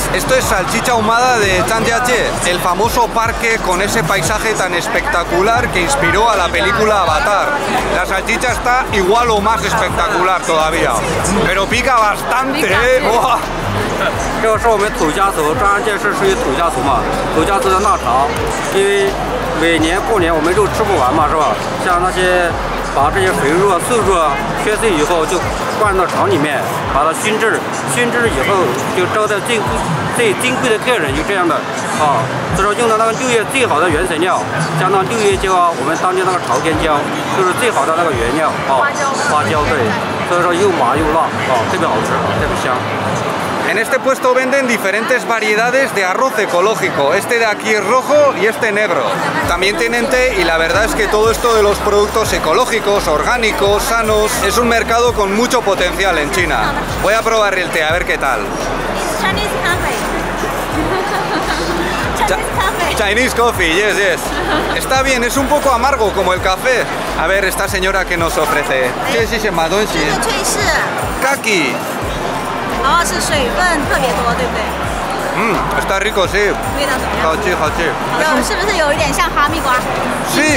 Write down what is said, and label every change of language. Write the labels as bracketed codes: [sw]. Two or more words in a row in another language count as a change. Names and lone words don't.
[es] Esto es salchicha ahumada de Zhangjiajie, el famoso parque con ese paisaje tan espectacular que inspiró a la película Avatar. La salchicha está igual o más espectacular todavía, pero pica bastante, ¿eh? ¡Buah! [zh] 这个是我们土家族，张安建是属于土家族嘛，土家族的腊肠，因为每年过年我们肉吃不完嘛，是吧？像那些把这些肥肉啊、瘦肉啊切碎以后，就灌到肠里面，把它熏制，熏制以后就招待最金贵的客人，就这样的啊。所以说用的那个6月最好的原材料，加上6月椒啊，我们当地那个朝天椒，就是最好的那个原料啊，花椒对，所以说又麻又辣啊，特别好吃，特别香。 [es] En este puesto venden diferentes variedades de arroz ecológico. Este de aquí es rojo y este negro. También tienen té y la verdad es que todo esto de los productos ecológicos, orgánicos, sanos, es un mercado con mucho potencial en China. Voy a probar el té, a ver qué tal. [en] Chinese coffee, yes, yes. [es] Está bien, es un poco amargo como el café. A ver, esta señora que nos ofrece. ¿Qué es ese madonxi? Kaki. Está rico, sí. Sí.